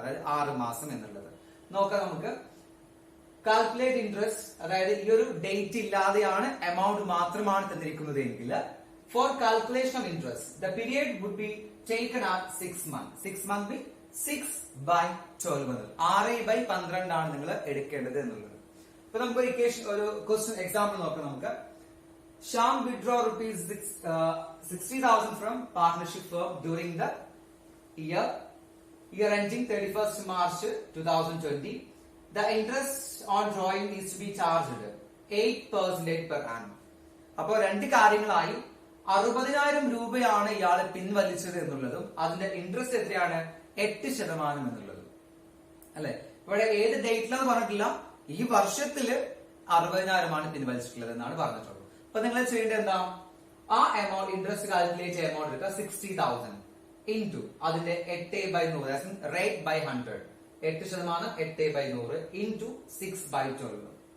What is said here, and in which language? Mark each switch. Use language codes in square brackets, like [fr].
[ml] അതായത് 6 മാസം എന്നുള്ളത് നോക്കാം നമുക്ക്. കാൽക്കുലേറ്റ് ഇൻട്രസ്റ്റ്, അതായത് ഈ ഒരു ഡേറ്റ് ഇല്ലാതെയാണ് എമൗണ്ട് മാത്രമാണ് തന്നിരിക്കുന്നത് എങ്കിൽ [en] For calculation of interest the period would be taken at 6 months. [ml] 6 months B 6/12 6/12 ആണ് നിങ്ങൾ എടുക്കേണ്ടത് എന്നുള്ളത്. ഇപ്പൊ നമുക്ക് ഒരു ക്വസ്റ്റ്യൻ എക്സാമ്പിൾ നോക്കാം. നമുക്ക് [en] Shyam withdraw rupees 60,000 from partnership firm during the year ending 31st March 2020. The interest on drawing is to be charged 8% per annum. [ml] അപ്പോൾ രണ്ട് കാര്യങ്ങളായി 60,000 രൂപയാണ് ഇയാള് പിൻവലിച്ചത് എന്നുള്ളതും അതിന്റെ ഇൻട്രസ്റ്റ് എത്രയാണ്? 8% എന്നുള്ളതും അല്ലെ. ഇവിടെ ഏത് ഡേറ്റിലാന്ന് പറഞ്ഞിട്ടില്ല. ഈ വർഷത്തില് 60,000 പിൻവലിച്ചിട്ടുള്ളത് എന്നാണ് പറഞ്ഞിട്ടുള്ളത്. അപ്പൊ നിങ്ങൾ ചെയ്യേണ്ടത് എന്താ, ആ എമൗണ്ട് ഇൻട്രസ്റ്റ് കാൽക്കുലേറ്റ് ചെയ്യുന്ന എമൗണ്ട് എടുക്കുക 60,000 ഇൻറ്റു അതിന്റെ 8/100 റേറ്റ് ബൈ 100 8% 8/100 ഇൻറ്റു 6/12.